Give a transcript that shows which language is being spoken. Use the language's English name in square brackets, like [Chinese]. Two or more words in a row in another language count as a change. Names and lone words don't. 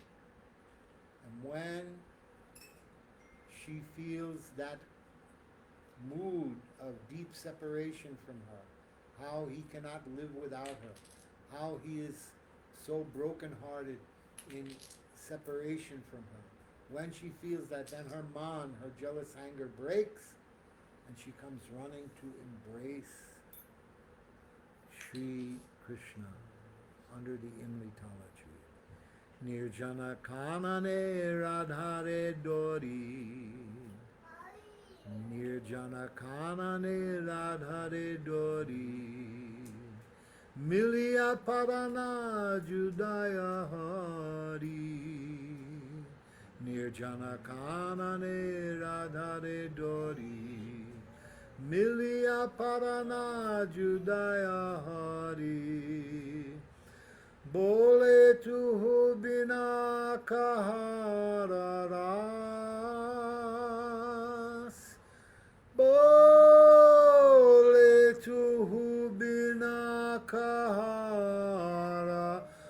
[English] And when she feels that mood of deep separation from her, how he cannot live without her, how he is so broken-hearted in separation from her. When she feels that, then her man, her jealous anger breaks, and she comes running to embrace Sri Krishna under the Imlitala tree. [Bangla] নির্জন কাননে রাধারে ধরি, নির্জন কাননে রাধারে ধরি, মিলিয়া পরাণ জুড়ায় হরি, নির্জন কাননে রাধারে ধরি, মিলিয়া পরাণ জুড়ায় হরি, বলে তু বিনা কাহার রস, বলে তু বিনা কাহার